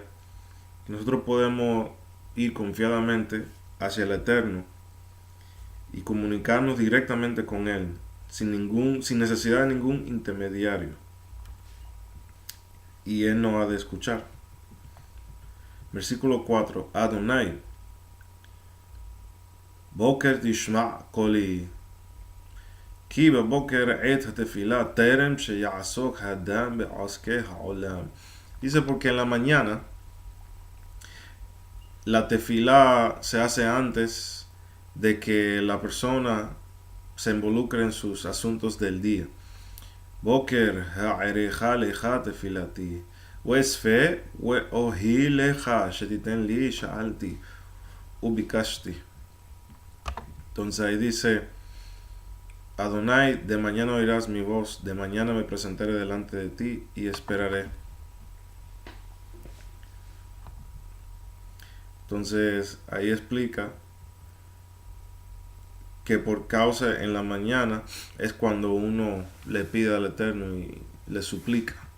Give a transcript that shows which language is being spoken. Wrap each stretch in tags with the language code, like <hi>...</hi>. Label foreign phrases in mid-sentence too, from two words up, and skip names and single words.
<es>Nosotros podemos ir confiadamente hacia el Eterno y comunicarnos directamente con Él, sin necesidad de ningún intermediario. Y Él nos ha de escuchar. Versículo 4.</es> <he>אדוני בוקר תשמע קולי, כי בבוקר עת התפילה טרם שיעסוק האדם בעסקי העולם.</he> <es>Dice porque en la mañana la tefilá se hace antes de que la persona se involucre en sus asuntos del día.</es> <he>בוקר אערוך לך תפילתי ואצפה ואוחיל לך שתתן לי שאלתי ובקשתי.</he> <es>Entonces ahí dice Adonai, de mañana oirás mi voz, de mañana me presentaré delante de ti y esperaré. Entonces ahí explica que por causa en la mañana es cuando uno le pide al Eterno y le suplica.</es>